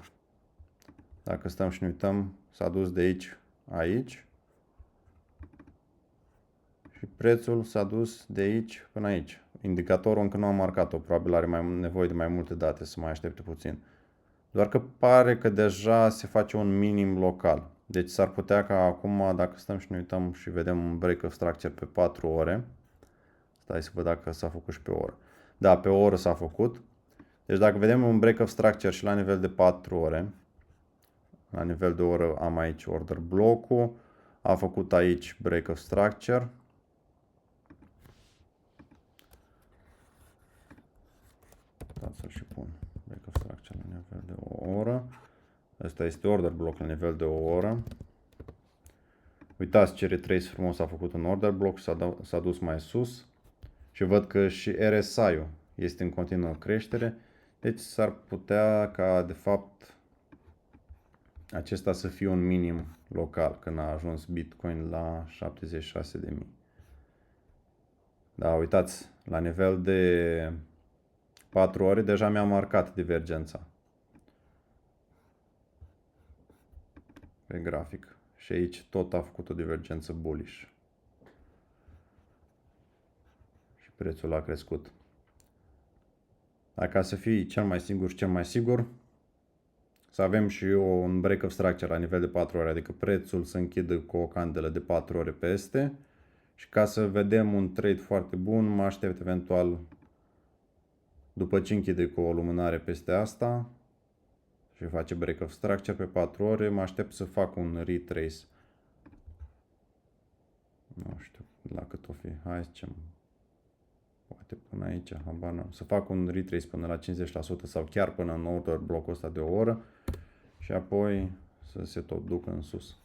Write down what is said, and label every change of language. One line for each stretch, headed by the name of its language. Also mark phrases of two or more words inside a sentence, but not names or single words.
Romanian: Dacă stăm și ne uităm, s-a dus de aici și prețul s-a dus de aici până aici. Indicatorul încă nu a marcat-o, probabil are nevoie de mai multe date, să mai aștepte puțin. Doar că pare că deja se face un minim local. Deci s-ar putea ca acum, dacă stăm și ne uităm și vedem un
English: break of structure
Romanian: pe 4 ore, stai să văd dacă s-a făcut și pe oră. Da, pe o oră s-a făcut. Deci dacă vedem un
English: break of structure
Romanian: și la nivel de 4 ore, la nivel de oră am aici
English: order block-
Romanian: ul, a făcut aici
English: break of structure.
Romanian: Da, să și pun
English: break of structure
Romanian: la nivel de o oră. Asta este
English: order block
Romanian: la nivel de o oră. Uitați ce retrace frumos a făcut un
English: order block,
Romanian: s-a dus mai sus. Și văd că și RSI-ul este în continuă creștere. Deci s-ar putea ca de fapt acesta să fie un minim local când a ajuns Bitcoin la 76.000. Da, uitați, la nivel de 4 ore deja mi-a marcat divergența pe grafic. Și aici tot a făcut o divergență bullish. Și prețul a crescut. Dar ca să fii cel mai sigur și cel mai sigur, să avem și un
English: break of structure
Romanian: la nivel de 4 ore, adică prețul să închidă cu o candelă de 4 ore peste. Și ca să vedem un trade foarte bun, mă aștept eventual, după ce închide cu o lumânare peste asta și face
English: break of structure
Romanian: pe 4 ore, mă aștept să fac un retrace. Nu știu la cât o fi. Hai să zicem, poate până aici, habar n-am. Să fac un retrace până la 50% sau chiar până în
English: order blocul
Romanian: ăsta de o oră și apoi să se tot ducă în sus.